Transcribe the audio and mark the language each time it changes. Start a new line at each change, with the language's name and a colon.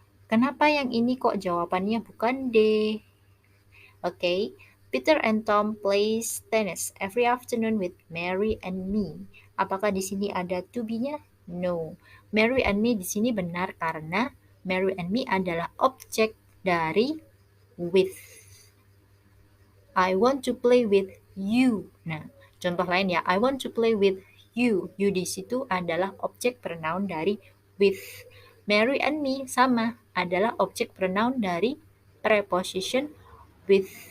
Indonesian: Kenapa yang ini kok jawabannya bukan D?
English: Oke, Peter and Tom plays tennis every afternoon with Mary and me.
Indonesian: Apakah di sini ada to be-nya? No. Mary and me di sini benar karena Mary and me adalah objek dari with.
English: I want to play with you.
Indonesian: Nah, contoh lain ya,
English: I want to play with you.
Indonesian: You di situ adalah objek pronoun dari with. Mary and me sama, adalah objek pronoun dari preposition with.